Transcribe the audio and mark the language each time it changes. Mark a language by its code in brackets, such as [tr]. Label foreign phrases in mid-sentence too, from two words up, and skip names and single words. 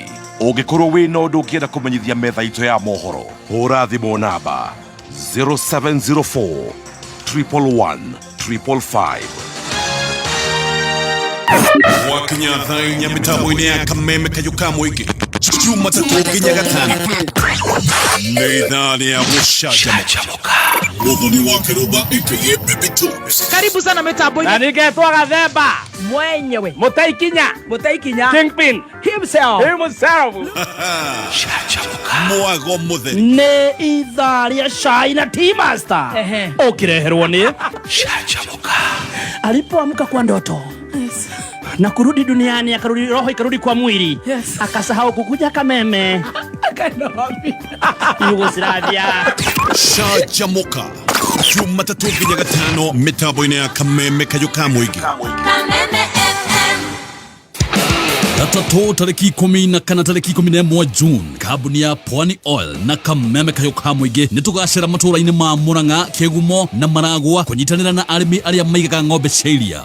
[ki] Ũngĩkorwo wĩna ũndũ ũngĩenda kũmenyithia metha itũ ya mohoro, hũra thimũ namba 0704 111 555. Wakinya thainya mitambo-inĩ ya Kameme, Kayũ ka mũingĩ, Jumatatu nginya Gatano, nĩ ithaa rĩa gũcanjamũka. Mũthoni wa Kĩrũmba aka Baby Tunes. [sw] Karibu sana mitambo-inĩ. [ki] Na nĩngetwo Gathemba mwenyewe Mũtaikinya Kingpin himself. Mwago mũtheri. Nĩ ithaa rĩa Shai na T-Master ũkĩreherwo nĩ Canjamũka. [sw] Alipoamka kwa ndoto na kurudi duniani, akarudi roho ikarudi kwa mwili, akasahau kukuja Kameme. Yugoslavia. [ki] Canjamũka Jumatatu nginya Gatano, mitambo-inĩ ya Kameme, Kayũ ka mũingĩ. Gatatu tariki 10 na kana tariki 11 June kambuni ya Pwani Oil na Kameme Kayuka Muingi nitugacira matura-ini ma Murang'a, Kigumo na Maragwa kunyitanira na arimi aria maigaga ng'ombe cia iria.